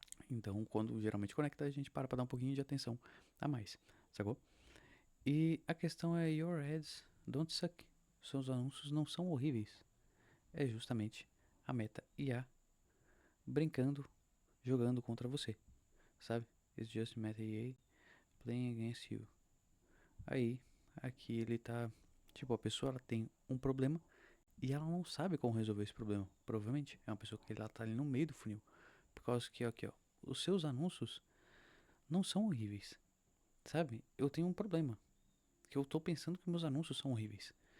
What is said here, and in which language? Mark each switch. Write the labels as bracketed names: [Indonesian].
[Portuguese] Então, quando geralmente conecta, a gente para pra dar um pouquinho de atenção a mais, sacou? E a questão é: [English] Your ads don't suck. [Portuguese] Seus anúncios não são horríveis. É justamente a meta IA brincando, jogando contra você, sabe? [English] It's just meta IA playing against you. [Portuguese] Aí, aqui ele tá. Tipo, a pessoa ela tem um problema e ela não sabe como resolver esse problema. Provavelmente é uma pessoa que ela tá ali no meio do funil. Por causa que, aqui, ó, os seus anúncios não são horríveis, sabe? Eu tenho um problema, que eu tô pensando que meus anúncios são horríveis.